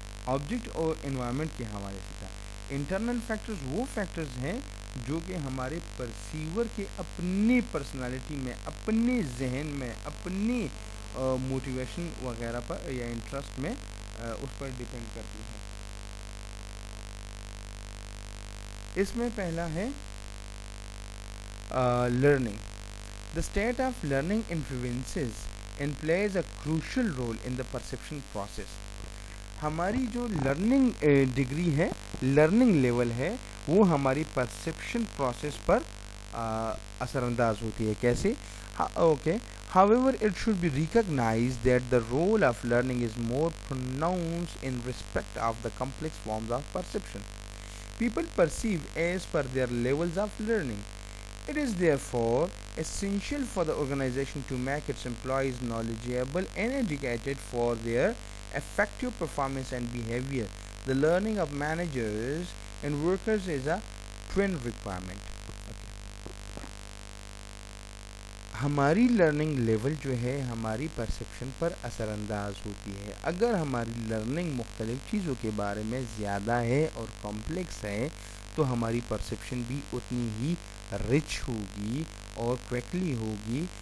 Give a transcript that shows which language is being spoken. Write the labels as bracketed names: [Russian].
[Urdu] Object اور environment کے حوالے سے تھا. انٹرنل فیکٹرز وہ فیکٹرز ہیں جو کہ ہمارے پرسیور کے اپنی پرسنالٹی میں، اپنے ذہن میں، اپنی موٹیویشن وغیرہ پر یا انٹرسٹ میں اس پر ڈپینڈ کرتی ہیں. اس میں پہلا ہے learning. [English] The state of learning influences and plays a crucial role in the perception process. [Urdu] ہماری جو لرننگ ڈگری ہے، لرننگ لیول ہے، وہ ہماری پرسیپشن پروسیس پر اثر انداز ہوتی ہے. کیسے؟ Okay. [English] However, it should be recognized that the role of learning is more pronounced in respect of the complex forms of perception. People perceive as per their levels of learning. It is therefore essential for the organization to make its employees knowledgeable and educated for their effective performance and behavior. The learning of managers and workers is a twin requirement. [Urdu] ہماری learning level جو ہے ہماری perception پر اثر انداز ہوتی ہے. اگر ہماری لرننگ مختلف چیزوں کے بارے میں زیادہ ہے اور کمپلیکس ہے، تو ہماری پرسیپشن بھی اتنی ہی رچ ہوگی اور کوئکلی ہوگی.